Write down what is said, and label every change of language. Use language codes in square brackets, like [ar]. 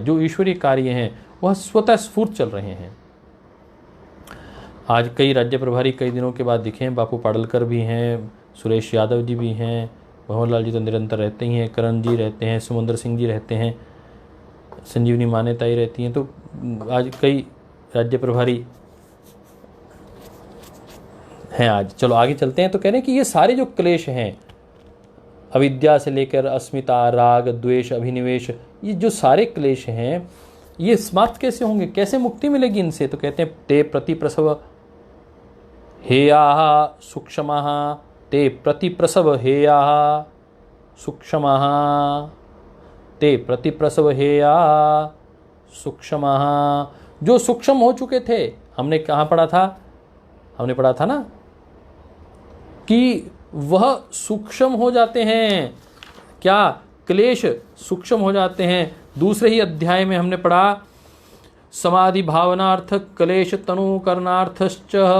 [hi] जो ईश्वरीय कार्य हैं वह स्वतः स्फूर्त चल रहे हैं। आज कई राज्य प्रभारी कई दिनों के बाद दिखे हैं, बापू पाडलकर भी हैं, सुरेश यादव जी भी हैं, भंवर लाल जी तो निरंतर रहते ही हैं, करण जी रहते हैं, सुमंदर सिंह जी रहते हैं, संजीवनी मान्यताएं रहती हैं। तो आज कई राज्य प्रभारी हैं। आज चलो आगे चलते हैं। तो कह रहे हैं कि ये सारे जो क्लेश हैं, अविद्या से लेकर अस्मिता, राग, द्वेष, अभिनिवेश, ये जो सारे क्लेश हैं, ये समाप्त कैसे होंगे, कैसे मुक्ति मिलेगी इनसे। तो कहते हैं [sa] ते प्रतिप्रसव हेयाः सूक्ष्मः, ते प्रतिप्रसव हेयाः सूक्ष्मः, ते प्रतिप्रसव हेयाः सूक्ष्मः। [hi] जो सूक्ष्म हो चुके थे, हमने कहाँ पढ़ा था, हमने पढ़ा था ना कि वह सूक्ष्म हो जाते हैं। क्या क्लेश सूक्ष्म हो जाते हैं। दूसरे ही अध्याय में हमने पढ़ा [sa] समाधि भावनार्थ क्लेश तनु करणार्थश्च।